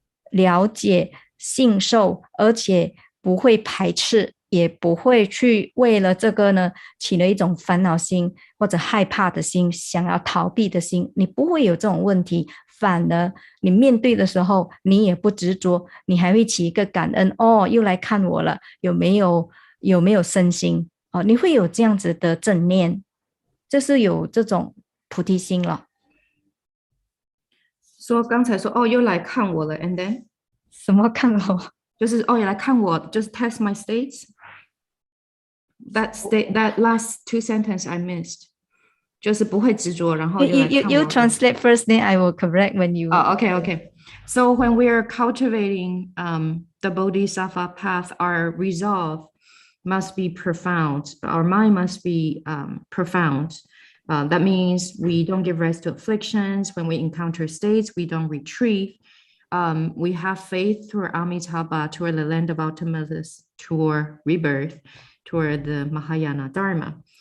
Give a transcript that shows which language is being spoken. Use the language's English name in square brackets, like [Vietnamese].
[Chinese] 了解信受，而且不会排斥，也不会去为了这个呢起了一种烦恼心或者害怕的心，想要逃避的心，你不会有这种问题，反而你面对的时候你也不执着，你还会起一个感恩，又来看我了，有没有身心，你会有这样子的正念，这是有这种菩提心了。说刚才说又来看我了 [English] and then [Chinese] 什么看我？就是也来看我，就是 [English] test my states. That last two sentence I missed. [Chinese] 就是不会执着，然后又来看我。 [English] You translate first, then I will correct when you. Okay. So when we are cultivating the Bodhisattva path, our resolve must be profound. Our mind must be profound. That means we don't give rise to afflictions. When we encounter states, we don't retreat. We have faith toward Amitabha, toward the land of ultimate bliss, toward rebirth, toward the Mahayana Dharma.